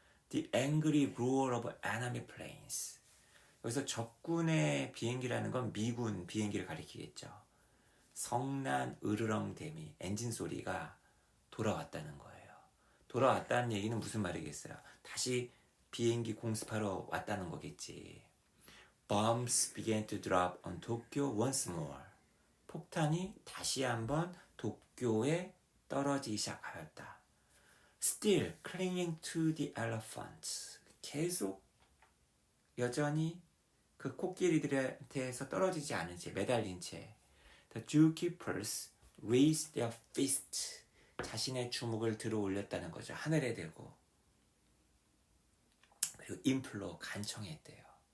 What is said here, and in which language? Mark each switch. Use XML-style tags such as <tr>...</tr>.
<en>The angry roar of enemy planes</en> <ko>여기서 적군의 비행기라는 건 미군 비행기를 가리키겠죠. 성난 으르렁대미 엔진 소리가 돌아왔다는 거예요. 돌아왔다는 얘기는 무슨 말이겠어요? 다시 비행기 공습하러 왔다는 거겠지.</ko> <en>Bombs began to drop on Tokyo once more.</en> <ko>폭탄이 다시 한번 도쿄에 떨어지기 시작하였다.</ko> <en>Still clinging to the elephants.</en> <ko>계속 여전히 그 코끼리들한테서 떨어지지 않은 채 매달린 채</ko> <en>The zookeepers raised their fist.</en> <ko>자신의 주먹을 들어 올렸다는 거죠. 하늘에 대고. 그리고 implore 간청했대요.</ko>